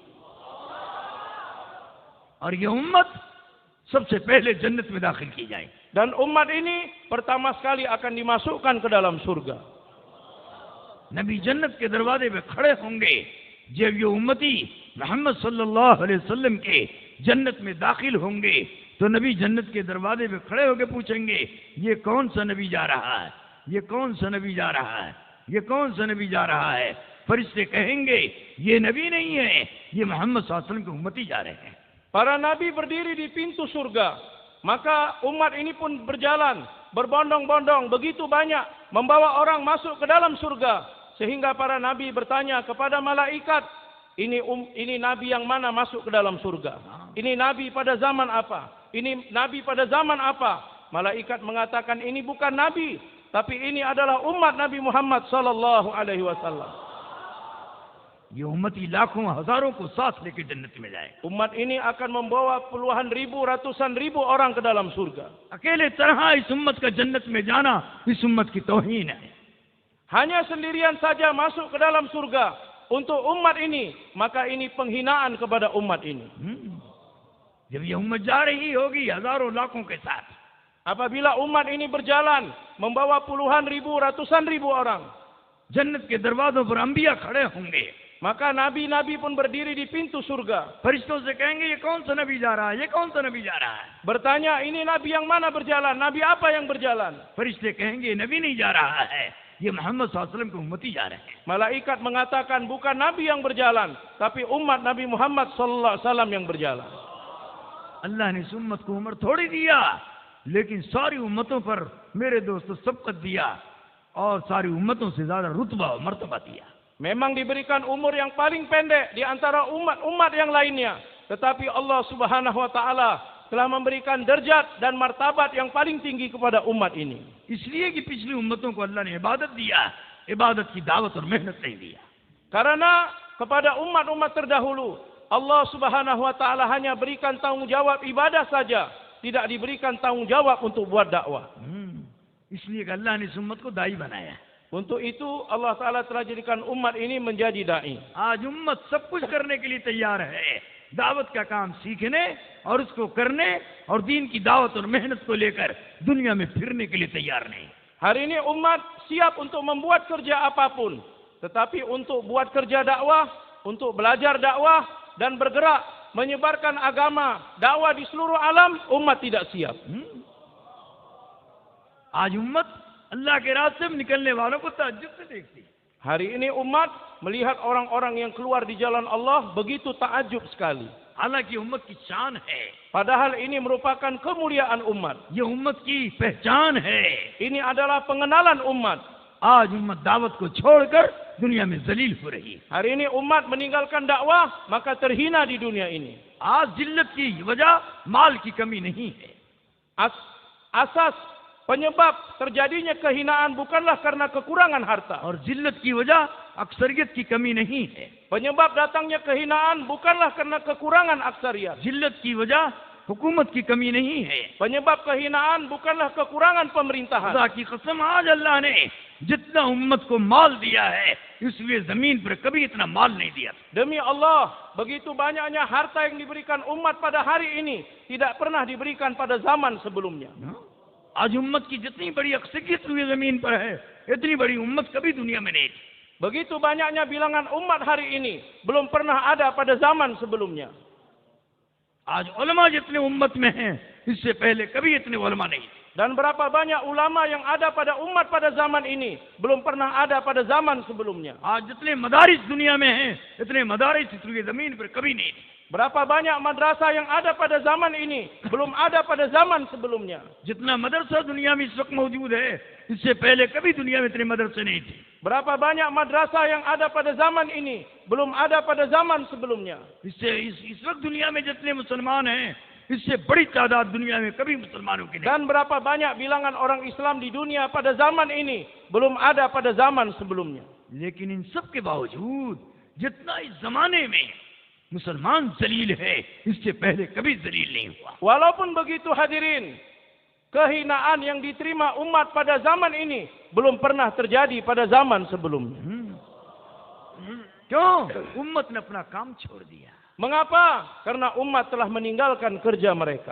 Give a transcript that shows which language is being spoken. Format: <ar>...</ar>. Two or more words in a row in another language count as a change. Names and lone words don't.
<hi>और ये उम्मत सबसे पहले जन्नत में दाखिल की जाए।</hi> <id>Dan umat ini pertama sekali akan dimasukkan ke dalam surga.</id> <hi>नबी जन्नत के दरवाजे पे खड़े होंगे। जब ये उम्मती मोहम्मद</hi> <ar>صلى الله عليه وسلم</ar> <hi>के जन्नत में दाखिल होंगे तो नबी जन्नत के दरवाजे पे खड़े होकर पूछेंगे, ये कौन सा नबी जा रहा है, ये कौन सा नबी जा रहा है, ये कौन सा नबी जा रहा है। फरिश्ते कहेंगे, ये नबी नहीं है, ये मोहम्मद</hi> <ar>صلى الله عليه وسلم</ar> <hi>के उम्मती जा रहे हैं।</hi> <id>Para nabi berdiri di pintu surga. Maka umat ini pun berjalan, berbondong-bondong, begitu banyak, membawa orang masuk ke dalam surga. Sehingga para nabi bertanya kepada malaikat, ini nabi yang mana masuk ke dalam surga? Ini nabi pada zaman apa? Ini nabi pada zaman apa? Malaikat mengatakan ini bukan nabi, tapi ini adalah umat Nabi Muhammad</id> <ar>صلى الله عليه وسلم.</ar> <hi>ये उम्मती लाखों हजारों को साथ लेकर जन्नत में जाए।</hi> <id>Umat ini akan membawa puluhan ribu, ratusan ribu orang ke dalam surga.</id> <hi>अकेले तरह इस उम्मत का जन्नत में जाना इस उम्मत की तौहीन है।</hi> <id>Hanya sendirian saja masuk ke dalam surga untuk umat ini, maka ini penghinaan kepada umat ini.</id> <hi>जब ये उम्मत जा रही होगी हजारों लाखों के साथ,</hi> <id>Apabila umat ini berjalan membawa puluhan ribu, ratusan ribu orang,</id> <hi>जन्नत के दरवाजों पर अंबिया खड़े होंगे।</hi> <id>maka nabi-nabi pun berdiri di pintu surga.</id> <hi>फरिश्तों से कहेंगे, ये कौन सा नबी जा रहा है, ये कौन सा नबी जा रहा है।</hi> <id>Bertanya, ini nabi yang mana berjalan? Nabi apa yang berjalan?</id> <hi>फरिश्ते कहेंगे, नबी नहीं जा रहा है, ये मोहम्मद</hi> <ar>صلى الله عليه وسلم</ar> <hi>के उम्मती जा रहे हैं।</hi> <id>Malaikat mengatakan bukan nabi yang berjalan, tapi umat Nabi Muhammad</id> <ar>صلى الله عليه وسلم</ar> <id>yang berjalan.</id> <hi>अल्लाह ने इस उम्मत को उम्र थोड़ी दिया, लेकिन सारी उम्मतों पर मेरे दोस्तों सबकत दिया और सारी उम्मतों से ज्यादा रुतबा और मर्तबा दिया।</hi> <id>Memang diberikan umur yang paling pendek di antara umat-umat yang lainnya, tetapi</id> <ar>الله سبحانه وتعالى</ar> <id>telah memberikan derajat dan martabat yang paling tinggi kepada umat ini.</id> <hi>इसलिए कि पिछली उम्मतों को अल्लाह ने इबादत दिया, इबादत की दावत और मेहनत नहीं दिया।</hi> <id>Karena kepada umat-umat terdahulu</id> <ar>الله سبحانه وتعالى</ar> <id>hanya berikan tanggung jawab ibadah saja, tidak diberikan tanggung jawab untuk buat dakwah.</id> <hi>इसलिए कि अल्लाह ने इस उम्मत को दाई बनाया।</hi> <id>Untuk itu</id> <ar>الله تعالى</ar> <id>telah jadikan umat ini menjadi da'i.</id> <hi>आज उम्मत सब कुछ करने के लिए तैयार है, दावत का काम सीखने और उसको करने और दीन की दावत और मेहनत को लेकर दुनिया में फिरने के लिए तैयार नहीं.</hi> <id>Hari ini umat siap untuk membuat kerja apapun. Tetapi untuk buat kerja dakwah, untuk belajar dakwah dan bergerak menyebarkan agama, dakwah di seluruh alam, umat tidak siap.</id> <hi>आज उम्मत अल्लाह के रास्ते में निकलने वालों को ताज्जुब से देखती.</hi> <id>Hari ini umat melihat orang-orang yang keluar di jalan Allah begitu takjub sekali.</id> <hi>हालांकि उम्मत की शान है,</hi> <id>Padahal ini merupakan kemuliaan umat.</id> <hi>ये उम्मत की पहचान है.</hi> <id>Ini adalah pengenalan umat.</id> <hi>आज उम्मत दावत को छोड़कर दुनिया में जलील हो रही है.</hi> <id>Hari ini umat meninggalkan dakwah, maka terhina di dunia ini.</id> <hi>आज जिल्लत की वजह माल की कमी नहीं है.</hi> <id>Asas penyebab terjadinya kehinaan bukanlah karena kekurangan harta.</id> <hi>और जिल्लत की वजह अक्सरियत की कमी नहीं है.</hi> <id>Penyebab datangnya kehinaan bukanlah karena kekurangan aksariyat.</id> <hi>जिल्लत की वजह हुकूमत की कमी नहीं है.</hi> <id>Penyebab kehinaan bukanlah kekurangan pemerintahan.</id> <hi>खुदा की कसम आज अल्लाह ने जितना उम्मत को माल दिया है, इसलिए जमीन पर कभी इतना माल नहीं दिया.</hi> <id>Demi Allah, begitu banyaknya harta yang diberikan umat pada hari ini tidak pernah diberikan pada zaman sebelumnya.</id> <hi>आज उम्मत की जितनी बड़ी अक्सरियत हुई जमीन पर है, इतनी बड़ी उम्मत कभी दुनिया में नहीं थी.</hi> <id>Begitu banyaknya bilangan umat hari ini belum pernah ada pada zaman sebelumnya.</id> <hi>आज उलमा जितने उम्मत में हैं, इससे पहले कभी इतने उलमा नहीं थे.</hi> <id>Dan berapa banyak ulama yang ada pada umat pada zaman ini belum pernah ada pada zaman sebelumnya.</id> <hi>आज जितने मदारिस दुनिया में हैं, इतने मदारिस इस जमीन पर कभी नहीं थे.</hi> <id>Berapa banyak madrasah yang ada pada zaman ini belum ada pada zaman sebelumnya.</id> <hi>जितना मदरसा दुनिया में इस वक्त मौजूद है, इससे पहले कभी दुनिया में इतने मदरसे नहीं थे.</hi> <id>Berapa banyak madrasah yang ada pada zaman ini belum ada pada zaman sebelumnya.</id> <hi>इससे इस वक्त दुनिया में जितने मुसलमान हैं, इससे बड़ी तादाद दुनिया में कभी मुसलमानों की नहीं.</hi> <id>Dan berapa banyak bilangan orang Islam di dunia pada zaman ini belum ada pada zaman sebelumnya.</id> <hi>लेकिन इन सब के बावजूद जितना इस जमाने में मुसलमान जलील है, इससे पहले कभी जलील नहीं हुआ.</hi> <id>Walaupun begitu hadirin, kehinaan yang diterima umat pada zaman ini belum pernah terjadi pada zaman sebelumnya.</id> <hi>क्यों? उम्मत ने अपना काम छोड़ दिया.</hi> <id>Mengapa? Karena umat telah meninggalkan kerja mereka.</id>